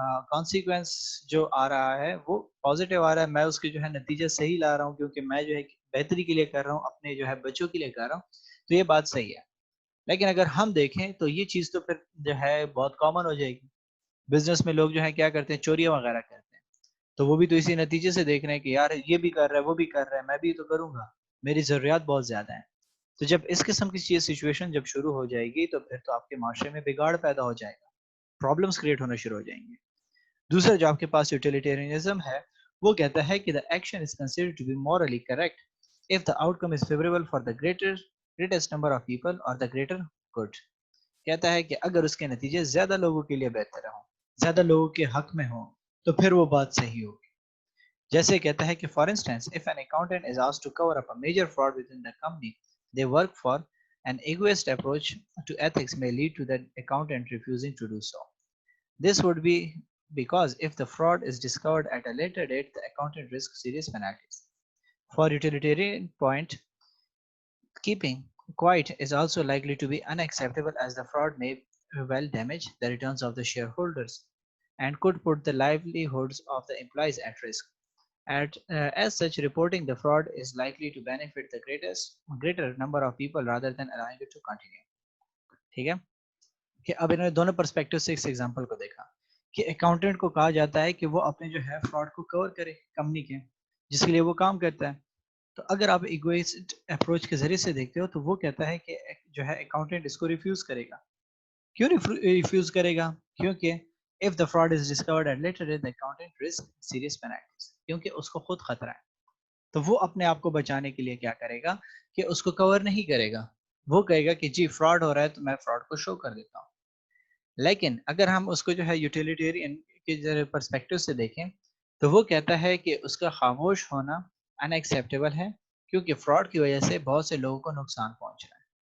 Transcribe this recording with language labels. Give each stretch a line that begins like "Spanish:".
Urdu: Consequence جو آ رہا ہے وہ پازیٹیو آ رہا ہے، میں اس کے جو ہے نتیجہ صحیح لا رہا ہوں کیونکہ میں جو ہے بہتری کے لیے کر رہا ہوں، اپنے جو ہے بچوں کے لیے کر رہا ہوں، تو یہ بات صحیح ہے۔ لیکن اگر ہم دیکھیں تو یہ چیز تو پھر جو ہے بہت کامن ہو جائے گی۔ بزنس میں لوگ جو ہے کیا کرتے ہیں، چوریاں وغیرہ کرتے ہیں، تو وہ بھی تو اسی نتیجے سے دیکھ رہے ہیں کہ یار یہ بھی کر رہا ہے وہ بھی کر رہا ہے، میں بھی تو کروں گا، میری ضروریات بہت زیادہ ہیں۔ تو جب اس قسم کی چیز سچویشن جب شروع ہو جائے گی تو پھر تو آپ کے معاشرے میں بگاڑ پیدا ہو جائے گا, پرابلمس کریٹ ہونا شروع ہو جائیں گے. دوسرا جو آپ کے پاس یوٹیلیٹیرینزم ہے وہ کہتا ہے کہ
English: the action is considered to be morally correct if the outcome is favorable for the greatest number of people or the greater good.
Urdu: کہتا ہے کہ اگر اس کے نتیجے زیادہ لوگوں کے لیے بہتر ہوں, زیادہ لوگوں کے حق میں ہوں, تو پھر وہ بات صحیح ہوگی. جیسے کہتا ہے کہ
English: For instance if an accountant is asked to cover up a major fraud within the company they work for, an egoist approach to ethics may lead to the accountant refusing to do so. This would be because if the fraud is discovered at a later date, the accountant risks serious penalties. For utilitarian point, keeping quiet is also likely to be unacceptable as the fraud may well damage the returns of the shareholders and could put the livelihoods of the employees at risk. As such, reporting the fraud is likely to benefit the greater number of people rather than allowing it to continue.
Urdu: ٹھیک ہے کہ اب انہوں نے دونوں perspective سے اس example کو دیکھا کہ اکاؤنٹنٹ کو کہا جاتا ہے کہ وہ اپنے جو ہے فراڈ کو کور کرے کمپنی کے جس کے لیے وہ کام کرتا ہے. تو اگر آپ ایگوئسٹ اپروچ کے ذریعے سے دیکھتے ہو تو وہ کہتا ہے کہ جو ہے اکاؤنٹنٹ اس کو ریفیوز کرے گا. کیوں ریفیوز کرے گا؟ کیونکہ
English: if the fraud is discovered at later date the accountant risks serious penalties,
Urdu: کیونکہ اس کو خود خطرہ ہے. تو وہ اپنے آپ کو بچانے کے لیے کیا کرے گا کہ اس کو کور نہیں کرے گا, وہ کہے گا کہ جی فراڈ ہو رہا ہے تو میں فراڈ کو شو کر دیتا ہوں. لیکن اگر ہم اس کو جو ہے یوٹیلیٹیرین کے پرسپیکٹو سے دیکھیں تو وہ کہتا ہے کہ اس کا خاموش ہونا ان ایکسیپٹیبل ہے کیونکہ فراڈ کی وجہ سے بہت سے لوگوں کو نقصان پہنچ رہا ہے.